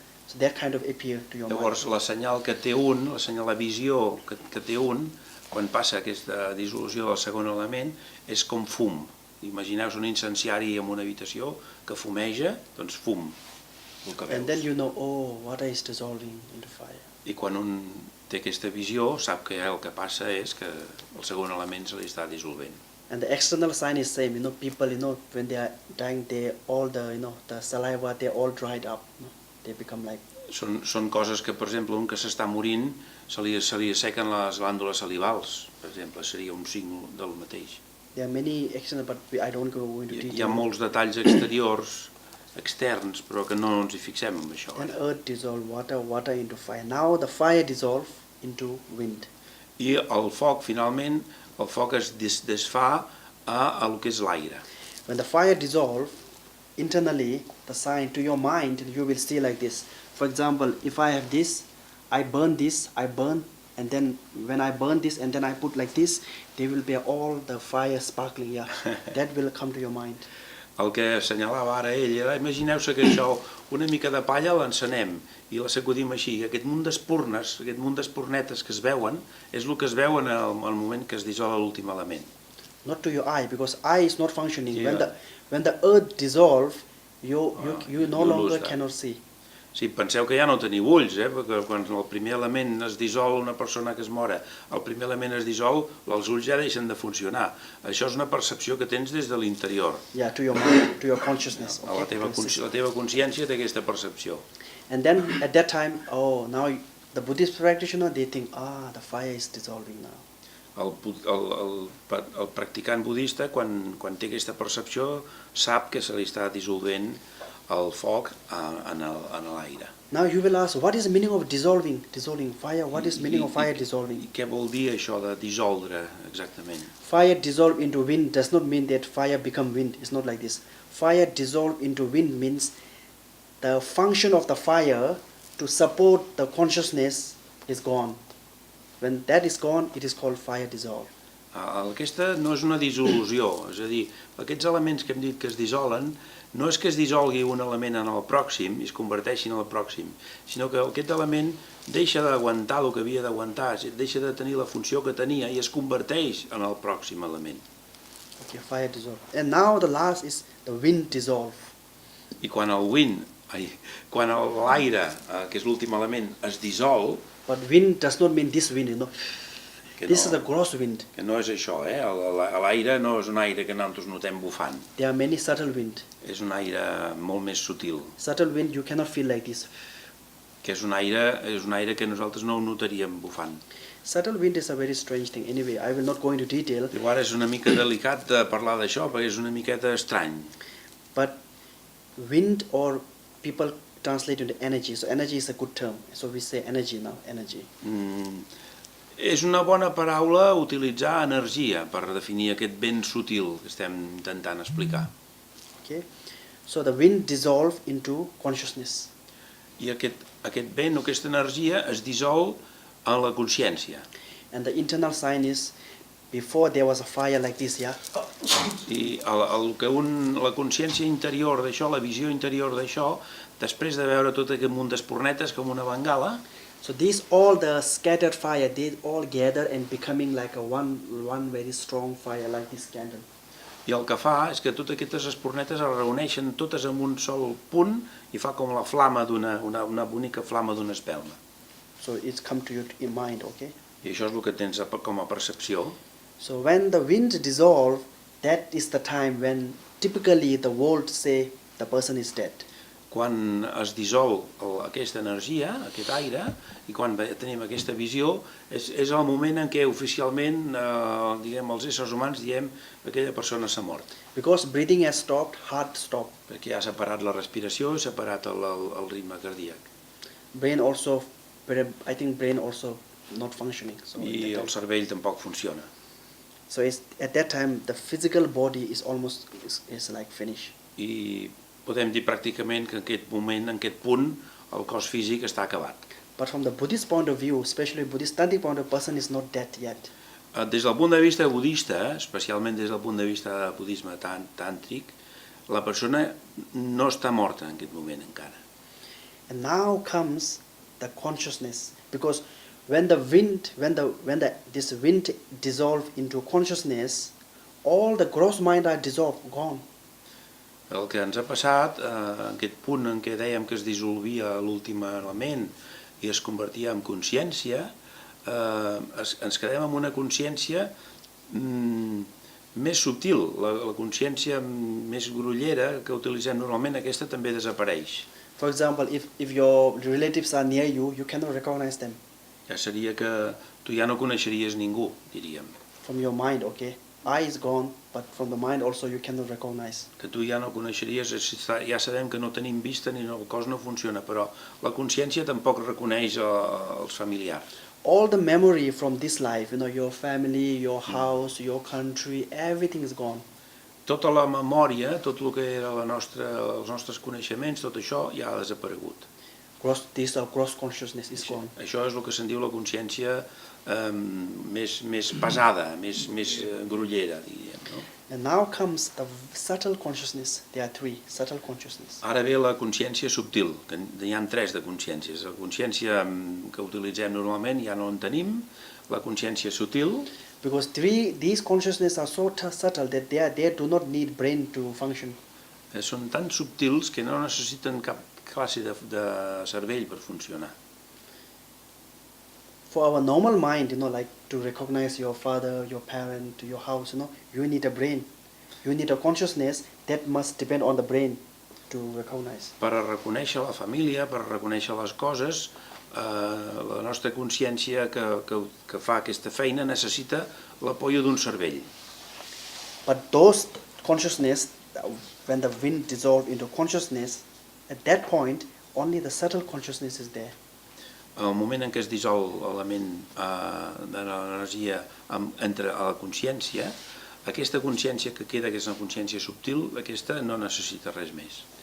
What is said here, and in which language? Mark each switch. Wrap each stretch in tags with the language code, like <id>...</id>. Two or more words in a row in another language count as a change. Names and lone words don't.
<en>So that kind of appear to your</en> <ca>Llavors,</ca> <en>mind.</en> <ca>la senyal que té un, la visió que té un, quan passa aquesta dissolució del segon element, és com fum. Imagineu un incenciari en una habitació que fumeja, doncs fum, el que veus.</ca> <en>And then you know, oh, water is dissolving into fire.</en> <ca>I quan un té aquesta visió, sap que el que passa és que el segon element se li està dissolvent.</ca> <en>And the external sign is same, you know, people, you know, when they are dying, they all the, you know, the saliva, they all dried up, you know, they become like.</en> <ca>Són coses que, per exemple, un que s'està morint, se li assequen les glàndules salivals, per exemple, seria un signe del mateix.</ca> <en>There are many external, but I don't go into detail.</en> <ca>Hi ha molts detalls exteriors, externs, però que no ens hi fixem en això.</ca> <en>Then earth dissolve water, water into fire. Now the fire dissolve into wind.</en> <ca>I el foc, finalment, el foc es desfà a el que és l'aire.</ca> <en>When the fire dissolve, internally, the sign to your mind, you will see like this. For example, if I have this, I burn, and then when I burn this and then I put like this, there will be all the fire sparkling, yeah. That will come to your mind.</en> <ca>El que assenyalava ara ell era, imagineu-se que això, una mica de palla l'encenem i la sacudim així. Aquest munt d'espurnes, aquest munt d'espurnetes que es veuen, és el que es veu en el moment que es dissol l'últim element.</ca> <en>Not to your eye, because eye is not functioning. Yeah. When the earth dissolve, you no longer cannot see.</en> <ca>Sí, penseu que ja no teniu ulls, perquè quan el primer element es dissol, una persona que es mora, el primer element es dissol, els ulls ja deixen de funcionar. Això és una percepció que tens des de l'interior.</ca> <en>Yeah, to your mind, to your consciousness.</en> <ca>La teva consciència té aquesta percepció.</ca> <en>And then at that time, oh, now the Buddhist practitioner, they think, the fire is dissolving now.</en> <ca>El practicant budista, quan té aquesta percepció, sap que se li està dissolvent el foc en l'aire.</ca> <en>Now you will ask, what is the meaning of dissolving fire? What is the meaning of fire dissolving?</en> <ca>I què vol dir això de dissoldre, exactament?</ca> <en>Fire dissolve into wind does not mean that fire become wind. It's not like this. Fire dissolve into wind means the function of the fire to support the consciousness is gone. When that is gone, it is called fire dissolve.</en> <ca>Aquesta no és una dissolució, és a dir, aquests elements que hem dit que es dissolen, no és que es dissolgui un element en el pròxim i es converteixi en el pròxim, sinó que aquest element deixa d'aguantar el que havia d'aguantar, deixa de tenir la funció que tenia i es converteix en el pròxim element.</ca> <en>Okay, fire dissolve. And now the last is the wind dissolve.</en> <ca>I quan l'aire, que és l'últim element, es dissol...</ca> <en>But wind does not mean this wind, you know. This is the gross wind.</en> <ca>Que no és això, l'aire no és un aire que nosaltres notem bufant.</ca> <en>There are many subtle wind.</en> <ca>És un aire molt més sutil.</ca> <en>Subtle wind you cannot feel like this.</en> <ca>Que és un aire que nosaltres no ho notaríem bufant.</ca> <en>Subtle wind is a very strange thing. Anyway, I will not go into detail.</en> <ca>Llavors és una mica delicat de parlar d'això, perquè és una miqueta estrany.</ca> <en>But wind, or people translate into energy. So energy is a good term. So we say energy now, energy.</en> <ca>És una bona paraula utilitzar energia per definir aquest vent sutil que estem intentant explicar.</ca> <en>Okay. So the wind dissolve into consciousness.</en> <ca>I aquest vent o aquesta energia es dissol en la consciència.</ca> <en>And the internal sign is, before there was a fire like this, yeah?</en> <ca>I la consciència interior d'això, la visió interior d'això, després de veure tot aquest munt d'espurnetes com una bengala,</ca> <en>so these all the scattered fire, they all gather and becoming like a one very strong fire, like this candle.</en> <ca>I el que fa és que totes aquestes espurnetes es reuneixen totes en un sol punt i fa com la flama una bonica flama d'una espelma.</ca> <en>So it's come to your mind, okay?</en> <ca>I això és el que tens com a percepció.</ca> <en>So when the wind dissolve, that is the time when typically the world say the person is dead.</en> <ca>Quan es dissol aquesta energia, aquest aire, i quan tenim aquesta visió, és el moment en què oficialment els éssers humans diem que aquella persona s'ha mort.</ca> <en>Because breathing has stopped, heart stopped.</en> <ca>Perquè ja s'ha parat la respiració i s'ha parat el ritme cardíac.</ca> <en>Brain also, I think brain also not functioning. So</en> <ca>I el cervell tampoc funciona.</ca> <en>So at that time the physical body is almost is like finished.</en> <ca>I podem dir pràcticament que en aquest moment, en aquest punt, el cos físic està acabat.</ca> <en>But from the Buddhist point of view, especially Buddhist Tantric point of view, person is not dead yet.</en> <ca>Des del punt de vista budista, especialment des del punt de vista del budisme tàntric, la persona no està morta en aquest moment encara.</ca> <en>And now comes the consciousness, because when this wind dissolves into consciousness, all the gross mind are dissolved, gone.</en> <ca>El que ens ha passat, aquest punt en què dèiem que es dissolvia l'últim element i es convertia en consciència, ens quedem amb una consciència més subtil, la consciència més grollera que utilitzem normalment, aquesta també desapareix.</ca> <en>For example, if your relatives are near you, you cannot recognize them.</en> <ca>Ja seria que tu ja no coneixeries ningú, diríem.</ca> <en>From your mind, okay? Eye is gone, but from the mind also you cannot recognize.</en> <ca>Que tu ja no coneixeries, ja sabem que no tenim vista ni el cos no funciona, però la consciència tampoc reconeix els familiars.</ca> <en>All the memory from this life, your family, your house, your country, everything is gone.</en> <ca>Tota la memòria, tot el que era els nostres coneixements, tot això ja ha desaparegut.</ca> <en>This gross consciousness is gone.</en> <ca>Això és el que se'n diu la consciència més pesada, més grollera, diríem. No?</ca> <en>And now comes the subtle consciousness. There are three, subtle consciousness.</en> <ca>Ara ve la consciència subtil, que hi ha tres de consciències. La consciència que utilitzem normalment ja no en tenim, la consciència sutil.</ca> <en>Because these consciousness are so subtle that they do not need brain to function.</en> <ca>Són tan subtils que no necessiten cap classe de cervell per funcionar.</ca> <en>For our normal mind, like to recognize your father, your parent, your house, you need a brain. You need a consciousness that must depend on the brain to recognize.</en> <ca>Per a reconèixer la família, per a reconèixer les coses, la nostra consciència que fa aquesta feina necessita l'apoyo d'un cervell.</ca> <en>But those consciousness, when the wind dissolves into consciousness, at that point, only the subtle consciousness is there.</en> <ca>Al moment en què es dissol l'element de l'energia entre a la consciència, aquesta consciència que queda, que és una consciència subtil, aquesta no necessita res més.</ca>